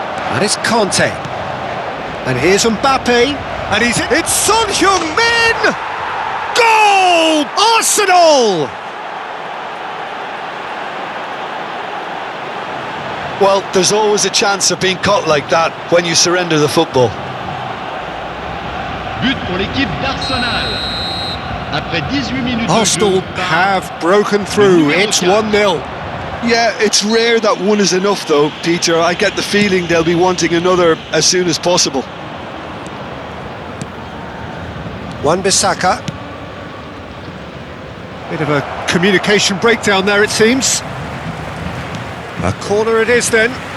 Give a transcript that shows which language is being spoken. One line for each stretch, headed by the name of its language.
English: And it's Conte. And here's Mbappe. And it's Son Heung-min! Goal! Arsenal! Well, there's always a chance of being caught like that when you surrender the football.
French: But pour l'équipe d'Arsenal. Après 18 minutes de Arsenal jeu,
English: have broken through. It's 1-0. Yeah, it's rare that one is enough though, Peter. I get the feeling they'll be wanting another as soon as possible. Wan-Bissaka. Bit of a communication breakdown there, it seems. A corner it is then.